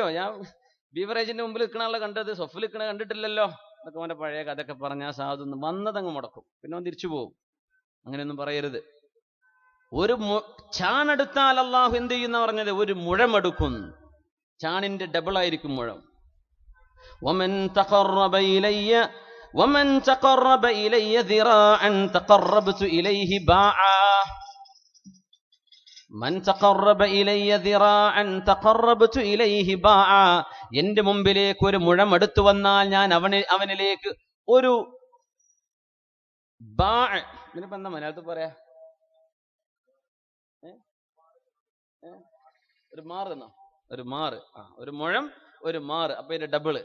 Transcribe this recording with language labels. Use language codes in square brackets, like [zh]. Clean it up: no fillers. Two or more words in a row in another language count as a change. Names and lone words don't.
[ml] ഞാൻ ബീവറേജിന്റെ മുമ്പിൽ നിൽക്കണ ആളെ കണ്ടത്, സൊഫിൽ നിൽക്കണ കണ്ടിട്ടില്ലല്ലോ എന്നൊക്കെ അവൻ്റെ പഴയ കഥയൊക്കെ പറഞ്ഞാൽ സാധുന്ന് വന്നതങ്ങ് മുടക്കും, പിന്നെ അവൻ തിരിച്ചു പോകും. അങ്ങനെയൊന്നും പറയരുത്. ഒരു ചാണെടുത്താൽ അള്ളാഹു എന്ത് ചെയ്യുന്ന പറഞ്ഞത്, ഒരു മുഴമെടുക്കും. ചാണിന്റെ ഡബിൾ ആയിരിക്കും മുഴം. [ar] ومن تقرب إلي ذراعا تقربت إليه باعا. من تقرب إلي ذراعا تقربت إليه باعا. [ml] എൻ്റെ മുമ്പിലേക്ക് ഒരു മുഴം എടുത്തു വന്നാൽ ഞാൻ അവനിലേക്ക് ഒരു ബാഅ്, ഇതിനിപ്പോ എന്താ മലയാളത്തിൽ പറയാ, ഒരു മാറ് എന്നോ, ഒരു മാറ്, ഒരു മുഴം ഒരു മാറ്, അപ്പൊ ഇതിന്റെ ഡബിള്.